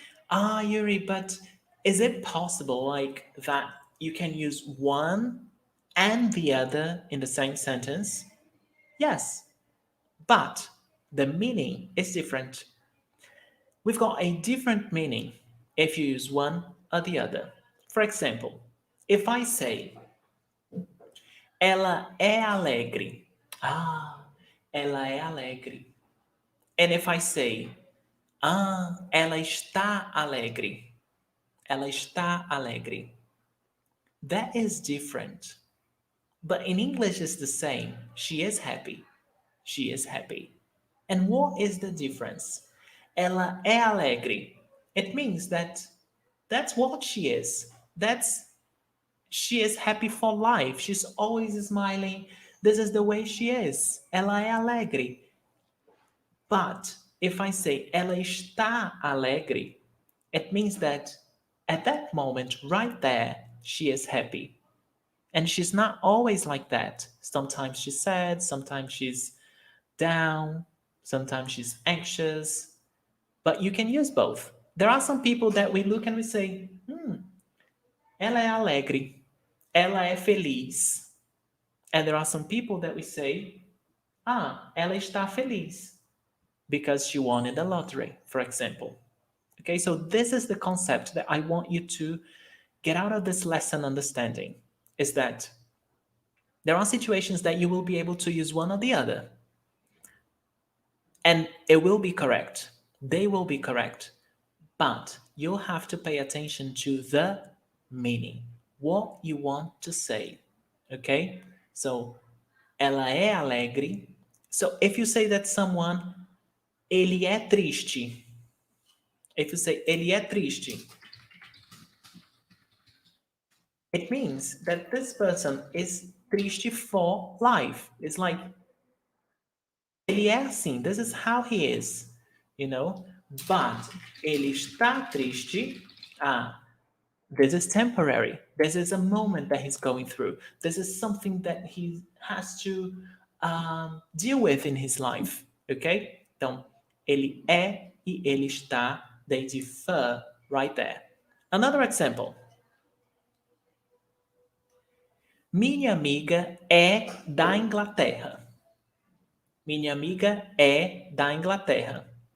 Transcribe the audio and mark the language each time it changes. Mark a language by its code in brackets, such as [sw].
[en] Yuri, but is it possible like that you can use one and the other in the same sentence? Yes, but the meaning is different. We've got a different meaning if you use one or the other. For example, if I say, [pt] ela é alegre. Ela é alegre. [en] And if I say, [pt] ela está alegre. Ela está alegre. [en] That is different. But in English, it's the same. She is happy. She is happy. And what is the difference? [pt] Ela é alegre. [en] It means that that's what she is. She is happy for life. She's always smiling. This is the way she is. [pt] Ela é alegre. [en] But if I say [pt] ela está alegre, [en] it means that at that moment, right there, she is happy. And she's not always like that. Sometimes she's sad, sometimes she's down, sometimes she's anxious. But you can use both. There are some people that we look and we say, [pt] ela é alegre, ela é feliz. [en] And there are some people that we say, [pt] ela está feliz [en] because she won in the lottery, for example. Okay, so this is the concept that I want you to get out of this lesson understanding, is that there are situations that you will be able to use one or the other. And it will be correct. They will be correct. But you'll have to pay attention to the meaning, what you want to say. [pt] Okay? So, ela é alegre. [en] So, if you say that someone, [pt] ele é triste. [en] If you say, [pt] ele é triste, [en] it means that this person is triste for life. It's like, [pt] ele é assim, [en] this is how he is, you know? But [pt] ele está triste, [en] this is temporary. This is a moment that he's going through. This is something that he has to deal with in his life, okay? [pt] Então, ele é e ele está, [en] they differ right there. Another example. [pt] Minha amiga é da Inglaterra. Minha amiga é da Inglaterra.